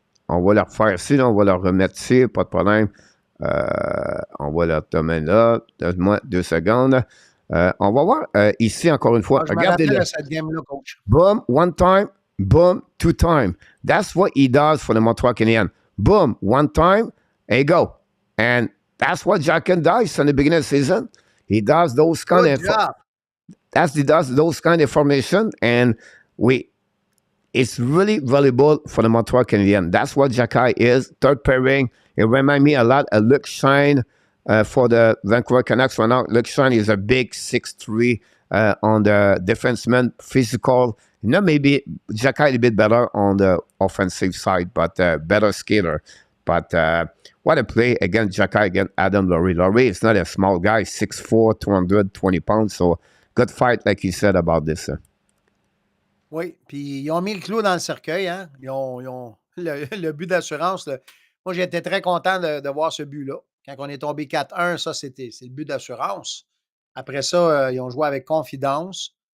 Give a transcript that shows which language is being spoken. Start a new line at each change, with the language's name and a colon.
French: On va le refaire ici, là. On va le remettre ici, pas de problème. On va le retomber là. Donne-moi 2 secondes. On va voir ici encore une fois.
English: Regardez-le. Boom, 1 time. Boom, 2 time. That's what he does for the Montreal Canadiens. Boom, 1 time, and go. And that's what Jacky does in the beginning of the season. He does those kind of formation, and it's really valuable for the Montreal Canadiens. That's what Jacky is. Third pairing. It reminds me a lot of Luke Shine. For the Vancouver Canucks right now, Luke Shine is a big 6'3" on the defenseman, physical. Maybe Jacky a bit better on the offensive side, but better skater. But what a play against Jacky, against Adam Laurie. Laurie is not a small guy, 6'4", 220 pounds. So good fight, like you said about this.
French: Oui, puis ils ont mis le clou dans le cercueil. Hein? Ils ont le but d'assurance. Moi, j'étais très content de voir ce but-là. Quand on est tombé 4-1, ça, c'est le but d'assurance. Après ça, ils ont joué avec confiance.